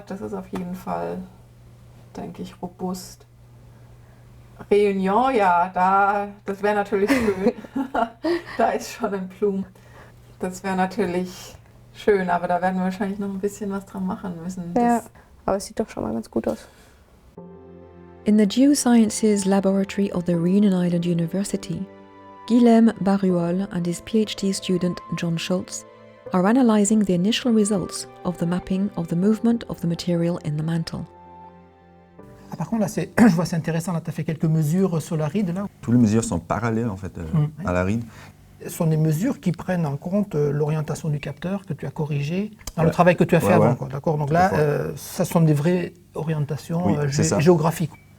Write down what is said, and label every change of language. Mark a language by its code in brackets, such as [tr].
[de] Das ist auf jeden Fall, denke ich, robust. Réunion, ja, das wäre natürlich schön. Da ist schon ein Plum. Das wäre natürlich schön, aber da werden wir wahrscheinlich noch ein bisschen was dran machen müssen. Ja, aber es sieht doch schon mal ganz gut aus. [en] In the Geosciences Laboratory of the Reunion Island University, Guilhem Barruol and his PhD student John Schultz are analysing the initial results of the mapping of the movement of the material in the mantle. [fr] Ah, par contre, là, je vois c'est intéressant, là, tu as fait quelques mesures sur la ride, là. Toutes les mesures sont parallèles, en fait, à la ride. Ce sont des mesures qui prennent en compte l'orientation du capteur que tu as corrigé dans le travail que tu as fait avant. D'accord. Donc là, ça sont des vraies orientations géographiques.